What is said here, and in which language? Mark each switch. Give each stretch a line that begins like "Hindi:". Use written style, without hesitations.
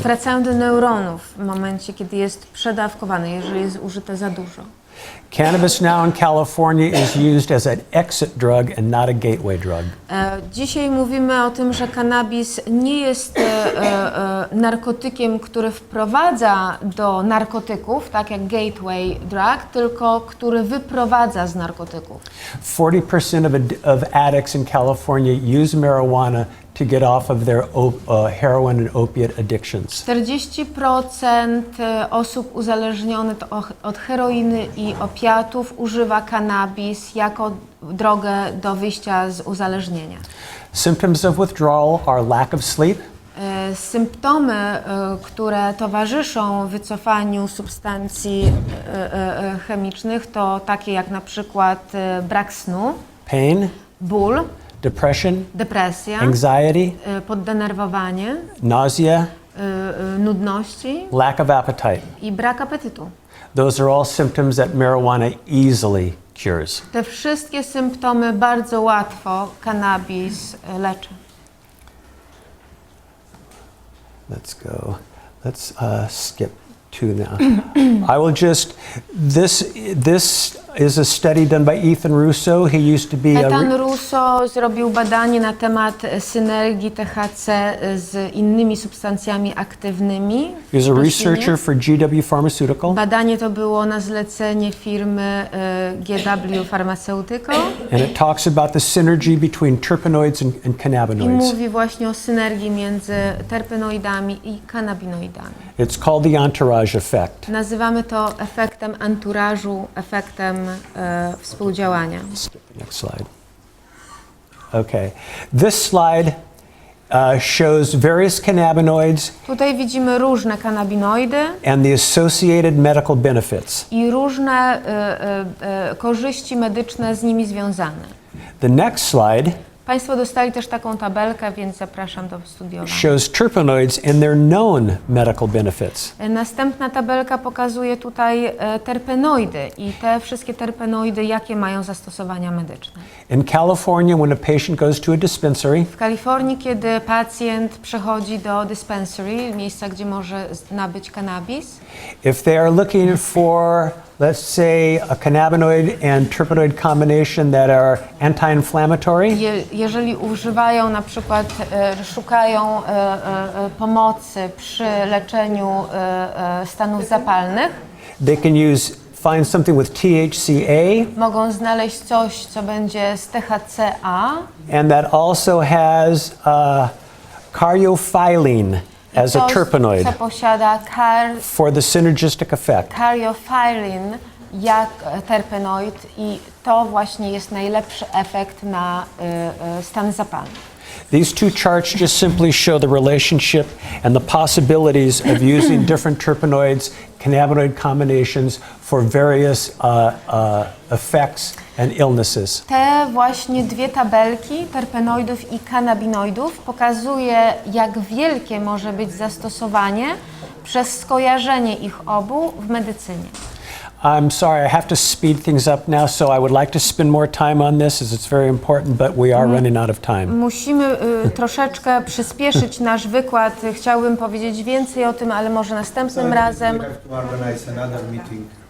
Polish: wracają do neuronów w momencie, kiedy jest przedawkowane, jeżeli jest użyte za dużo.
English: Cannabis now in California is used as an exit drug and not a gateway drug.
Polish: Dzisiaj mówimy o tym, że kanabis nie jest narkotykiem, który wprowadza do narkotyków, tak jak gateway drug, tylko który wyprowadza z narkotyków.
English: 40% of addicts in California use marijuana to get off of their heroin and opiate addictions.
Polish: 40% osób uzależnionych od heroiny i opiatów używa kanabis jako drogę do wyjścia z uzależnienia.
English: Symptoms of withdrawal are lack of sleep,
Polish: Symptomy, które towarzyszą wycofaniu substancji chemicznych, to takie jak na przykład brak snu,
English: pain,
Polish: ból,
English: depression,
Polish: depresja,
English: anxiety,
Polish: poddenerwowanie,
English: nausea,
Polish: nudności
English: lack of appetite.
Polish: i brak apetytu.
English: Those are all symptoms that marijuana easily cures.
Polish: Te wszystkie symptomy bardzo łatwo kanabis leczy.
English: Let's go. Let's skip 2 now. I will just, this is a study done by Ethan Russo. He used to be
Polish: Ethan Russo zrobił badanie na temat synergii THC z innymi substancjami aktywnymi.
English: he was a
Polish: w roślinie.
English: researcher for GW Pharmaceutical.
Polish: Badanie to było na zlecenie firmy GW Pharmaceutical
English: And it talks about the synergy between terpenoids and
Polish: i
English: cannabinoids.
Polish: mówi właśnie o synergii między terpenoidami i kannabinoidami.
English: It's called the entourage effect.
Polish: Nazywamy to efektem anturażu, efektem współdziałania.
English: Skip the next slide. Okay. This slide shows various cannabinoids
Polish: Tutaj widzimy różne kannabinoidy
English: and the associated medical benefits.
Polish: i różne korzyści medyczne z nimi związane.
English: The next slide
Polish: Państwo dostali też taką tabelkę, więc zapraszam do studiowania.
English: shows terpenoids and their known medical benefits.
Polish: Następna tabelka pokazuje tutaj terpenoidy i te wszystkie terpenoidy, jakie mają zastosowania medyczne.
English: In California, when a patient goes to a dispensary,
Polish: W Kalifornii, kiedy pacjent przechodzi do dispensary, miejsca, gdzie może nabyć kannabis,
English: if they are looking for, let's say, a cannabinoid and terpenoid combination that are anti-inflammatory,
Polish: jeżeli używają na przykład, szukają pomocy przy leczeniu stanów zapalnych,
English: they can find something with THCA,
Polish: mogą znaleźć coś, co będzie z THCA,
English: and that also has caryophyllene as a
Polish: coś,
English: terpenoid
Polish: co posiada
English: for the synergistic effect.
Polish: caryophyllene jak terpenoid i to właśnie jest najlepszy efekt na stan zapalny.
English: These two charts just simply show the relationship and the possibilities of using different terpenoids, cannabinoid combinations for various effects and illnesses.
Polish: Te właśnie dwie tabelki terpenoidów i kannabinoidów pokazuje, jak wielkie może być zastosowanie przez skojarzenie ich obu w medycynie.
English: I'm sorry, I have to speed things up now, so I would like to spend more time on this as it's very important, but we are running out of time.
Polish: Musimy troszeczkę przyspieszyć nasz wykład. Chciałbym powiedzieć więcej o tym, ale może następnym razem.
English: We have to organize another meeting.